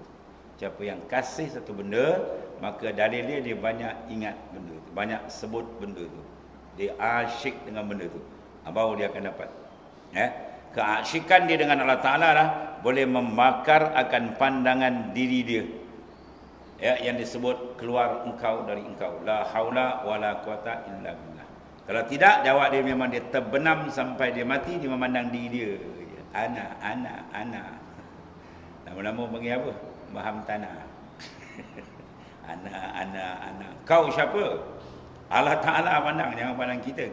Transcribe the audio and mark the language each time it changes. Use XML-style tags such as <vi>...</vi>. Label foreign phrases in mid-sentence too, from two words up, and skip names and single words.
<ms>Siapa yang kasih satu benda, maka dalil dia banyak ingat benda tu, banyak sebut benda tu. Dia asyik dengan benda tu, baru dia akan dapat. Ya, keasyikan dia dengan Allah Ta'ala lah boleh membakar akan pandangan diri dia, ya, yang disebut keluar engkau dari engkau,</ms> <ar>لا حول ولا قوة إلا بالله.</ar> <ms>Kalau tidak, jawab dia memang dia terbenam sampai dia mati, dia memandang diri dia, ana. Lama-lama panggil apa? Baham tanah. ana. Kau siapa? Allah Ta'ala pandang, jangan pandang kita.</ms>